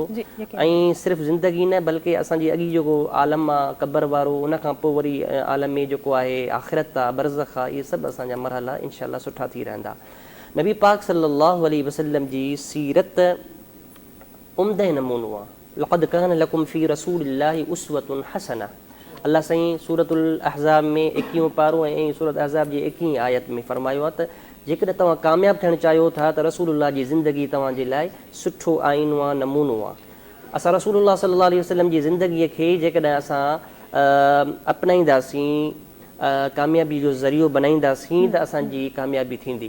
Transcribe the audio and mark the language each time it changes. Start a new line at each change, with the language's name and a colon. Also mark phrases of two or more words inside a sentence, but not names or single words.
Sindhi: ऐं सिर्फ़ु ज़िंदगी न बल्कि असांजी अॻी जेको आलम आहे क़बर वारो, उन खां पोइ वरी आलम में जेको आहे आख़िरत आहे, बरज़ख आहे, इहे सभु असांजा मरहला इंशाअल्लाह सुठा थी रहंदा। नबी पाक
Arabic: صلى الله عليه وسلم
Sindhi: जी सीरत उम्दह नमूनो आहे।
Arabic: لقد كان لكم في رسول الله أسوة حسنة.
Sindhi: अल्लाह साईं सूरतुल अहज़ाब में 21 पारो ऐं सूरत अहज़ाब जी 21 आयत में फरमायो आहे त जेकॾहिं तव्हां कामयाबु थियणु चाहियो था त रसूलुल्लाह जी ज़िंदगी तव्हांजे लाइ सुठो आईनो आहे, नमूनो आहे। असां रसूलुल्लाह
Arabic: صلى الله عليه وسلم
Sindhi: जी ज़िंदगीअ खे जेकॾहिं असां अपनाईंदासीं, कामयाबी जो ज़रियो बनाईंदासीं त असांजी कामयाबी थींदी।